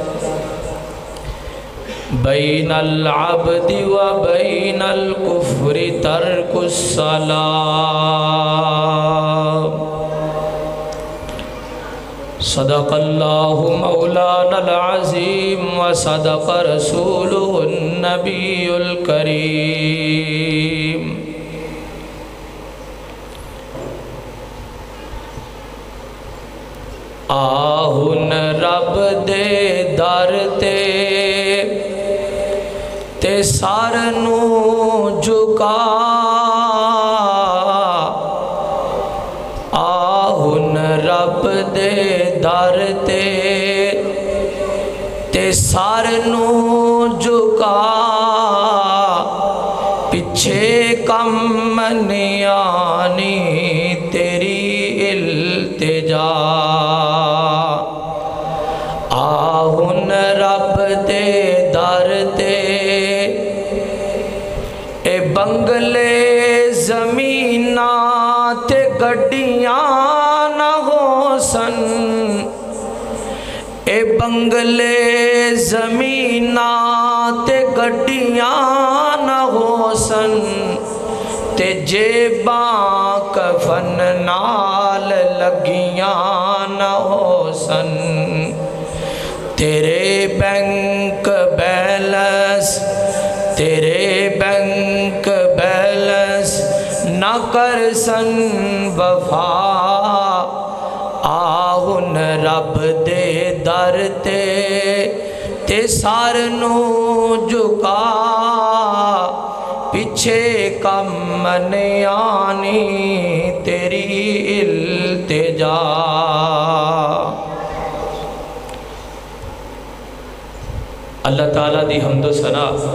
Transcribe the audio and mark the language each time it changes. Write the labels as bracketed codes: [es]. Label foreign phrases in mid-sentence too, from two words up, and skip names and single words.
[ar] بين العبد وبين الكفر ترك الصلاة صدق الله مولانا العظيم وصدق رسوله النبي [pa] الكريم آہن رب دے در تے سر نو جھکا آہن رب دے در تے سر نو جھکا پیچھے کم نہیں آنی تیری التجا آہن رب دے در اے بنگلے زمیناں تے گڈیاں نہ ہو سن اے بنگلے زمیناں تے گڈیاں نہ ہو سن تے جیباں کفن نال لگیاں نہ ہو سن تیرے بینک بیلنس نہ کر سن وفا آہن رب دے در تے سر نو جھکا پیچھے کم نہیں آنی تیری التجا اللہ تعالیٰ دی حمد و ثنا